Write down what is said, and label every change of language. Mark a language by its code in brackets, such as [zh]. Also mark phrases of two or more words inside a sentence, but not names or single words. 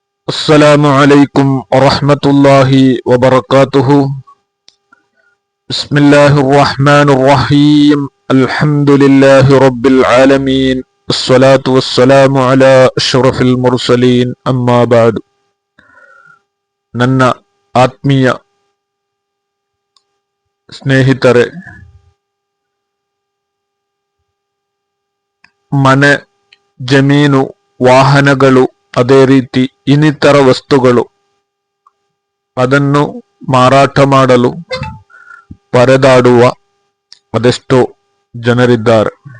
[ar] السلام عليكم ورحمة الله وبركاته. بسم الله الرحمن الرحيم. الحمد لله رب العالمين. الصلاة والسلام على أشرف المرسلين. أما بعد. [kn] ನನ್ನ ಆತ್ಮೀಯ ಸ್ನೇಹಿತರೆ, ಮನೆ, ಜಮೀನು, ವಾಹನಗಳು, ಅದೇ ರೀತಿ ಇನ್ನಿತರ ವಸ್ತುಗಳು, ಅದನ್ನು ಮಾರಾಟ ಮಾಡಲು ಪರದಾಡುವ ಅದೆಷ್ಟೋ ಜನರಿದ್ದಾರೆ.